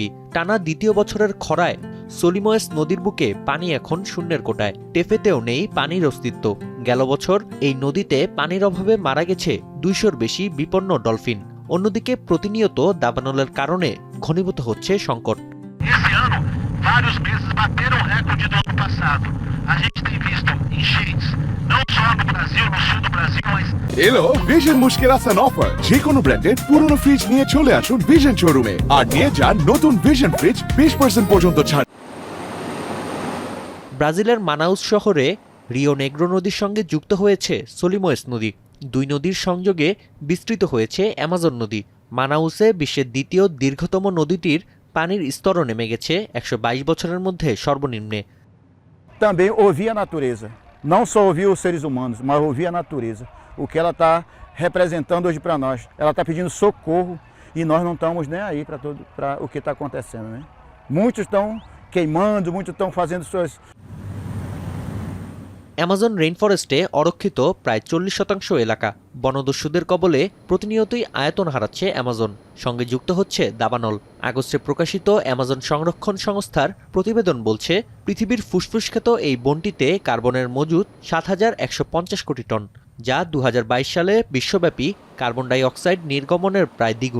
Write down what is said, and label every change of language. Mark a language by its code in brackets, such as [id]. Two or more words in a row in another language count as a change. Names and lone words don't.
[bn] টানা দ্বিতীয় বছরের খরায় সোলিমোয়েস নদীর বুকে পানি এখন শূন্যের কোটায়। টেফেতেও নেই পানির অস্তিত্ব। গেল বছর এই নদীতে পানির অভাবে মারা গেছে ২০০-র বেশি বিপন্ন ডলফিন। অন্যদিকে প্রতিনিয়ত দাবানলের কারণে ঘনীভূত হচ্ছে সংকট। [pt] Vários meses bateram o recorde do ano passado. A gente tem visto enchentes, não só no Brasil, no sul do Brasil, mas [bn] এলো ভিশন মুশকিল আসান অফার। যে কোনো ব্র্যান্ডের পুরনো ফ্রিজ নিয়ে চলে আসুন ভিশন শোরুমে আর নিয়ে যান নতুন ভিশন ফ্রিজ 20% পর্যন্ত ছাড়। ব্রাজিলের মানাউস শহরে রিও নেগ্রো নদীর সঙ্গে যুক্ত হয়েছে সোলিমোয়েস নদী। দুই নদীর সংযোগে বিস্তৃত হয়েছে অ্যামাজন নদী। মানাউসে বিশ্বের দ্বিতীয় দীর্ঘতম নদীটির পানির স্তরও নেমে গেছে ১২২ বছরের মধ্যে সর্বনিম্নে। [pt] Também ouvir a natureza, não só ouvir os seres humanos, mas ouvir a natureza. O que ela está representando hoje para nós. Ela está pedindo socorro e nós não estamos nem aí para o que está acontecendo, né? Muitos estão queimando, muitos estão fazendo suas... [bn] অ্যামাজন রেইনফরেস্টে অরক্ষিত প্রায় ৪০% এলাকা বনদস্যুদের কবলে প্রতিনিয়তই আয়তন হারাচ্ছে অ্যামাজন। সঙ্গে যুক্ত হচ্ছে দাবানল। আগস্টে প্রকাশিত অ্যামাজন সংরক্ষণ সংস্থার প্রতিবেদন বলছে, পৃথিবীর ফুসফুসখ্যাত এই বনটিতে কার্বনের মজুদ ৭,১৫০ কোটি টন, যা ২০২২ সালে বিশ্বব্যাপী [en] carbon dioxide [bn] নির্গমনের প্রায় দ্বিগুণ।